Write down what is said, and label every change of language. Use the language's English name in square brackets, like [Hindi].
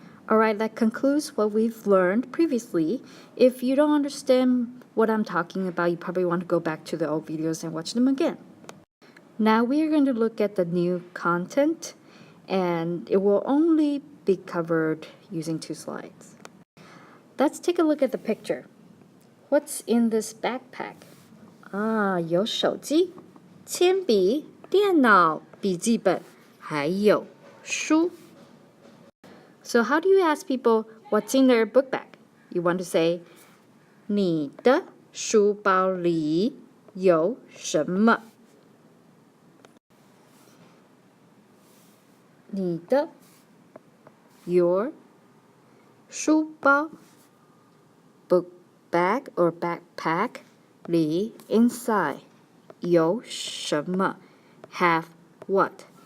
[English] Alright, that concludes what we've learned previously. If you don't understand what I'm talking about, you probably want to go back to the old videos and watch them again. Now we are going to look at the new content, and it will only be covered using 2 slides. Let's take a look at the picture. What's in this backpack? [Chinese] 有手机、铅笔、电脑、笔记本，还有书。 [English] So how do you ask people what's in their book bag? You want to say, [Chinese] 你的书包里有什么？ [English] 你的 your 书包 book bag or backpack 里 inside 有什么 have what?